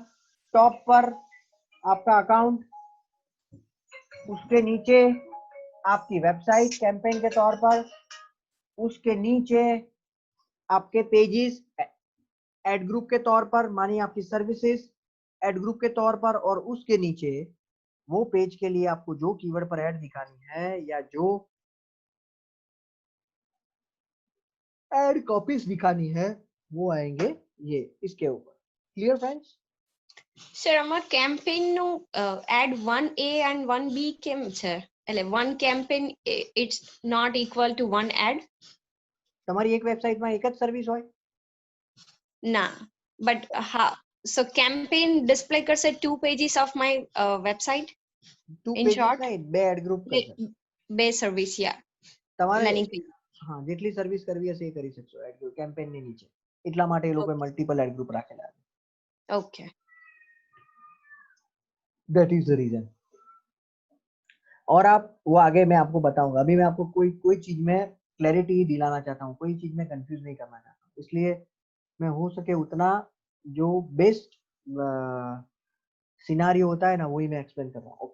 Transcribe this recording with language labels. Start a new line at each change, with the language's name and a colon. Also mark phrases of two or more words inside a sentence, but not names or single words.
Hindi: टॉप पर आपका अकाउंट, उसके नीचे आपकी
English: website campaign
Hindi: के तौर पर, उसके नीचे आपके
English: pages ad group
Hindi: के तौर पर, मानिए आपकी
English: services ad group
Hindi: के तौर पर, और उसके नीचे वो पेज के लिए आपको जो कीवर्ड पर ऐड दिखानी है या जो
English: ad copies
Hindi: दिखानी है वो आएंगे ये इसके ऊपर।
English: clear friends?
Gujarati: સર આમાં કેમ્પેન નું એડ 1A and 1B કેમ છે?
English: એટલે one campaign it's not equal to one ad?
Gujarati: તમારી એક વેબસાઇટમાં એક જ સર્વિસ હોય? ના,
English: but so campaign display કરશે 2 pages of my website. ટુ In પેજીસ short,
Gujarati: નહીં, બે
English: ad group
Gujarati: કરશે
English: base service, yeah.
Gujarati: તમારે।
English: Landing page.
Gujarati: હા, જેટલી સર્વિસ કરવી હશે એ કરી શકશો
English: ad group campaign
Gujarati: ની નીચે। એટલા માટે એ લોકોએ
English: multiple ad group
Gujarati: રાખેલા છે।
English: Okay. that is the reason.
Hindi: और आप वो आगे मैं आपको बताऊंगा। अभी मैं आपको कोई चीज में क्लैरिटी दिलाना चाहता हूँ, कोई चीज में कंफ्यूज नहीं करना चाहता हूँ, इसलिए मैं हो सके उतना जो
English: best scenario
Hindi: होता है ना वही मैं एक्सप्लेन कर रहा हूँ।